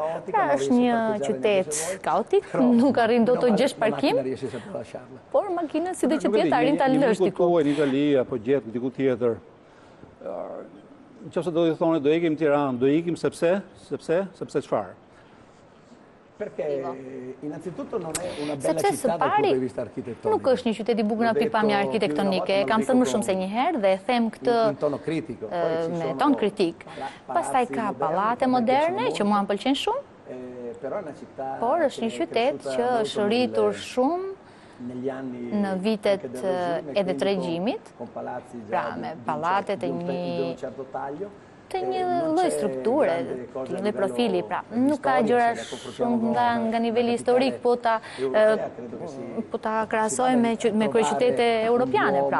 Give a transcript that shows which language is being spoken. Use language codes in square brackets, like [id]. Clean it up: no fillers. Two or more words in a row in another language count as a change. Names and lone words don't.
[sq] Pra është një qytet kaotik, nuk arrin dot të gjesh parkim, por makinën si do që tjetë arrin ta lësh diku. Në Itali apo gjetë diku tjetër. Nëse do të thonë do ikim në Tiranë, do ikim sepse çfarë? [it] Perché innanzitutto non è una bella città dal punto di vista architettonico. [sq] Nuk është një qytet i bukur nga pikpamja arkitektonike, kam thënë më shumë se një herë dhe them këtë me ton kritik. Pastaj ka pallate moderne që mua më pëlqen shumë. Por është një qytet që është rritur shumë në vitet edhe të regjimit, pra me pallatet e një të një lloj strukture, të një lloj profili, pra nuk ka gjëra shumë nga niveli historik, po ta krahasojmë me kryeqytete europiane, pra.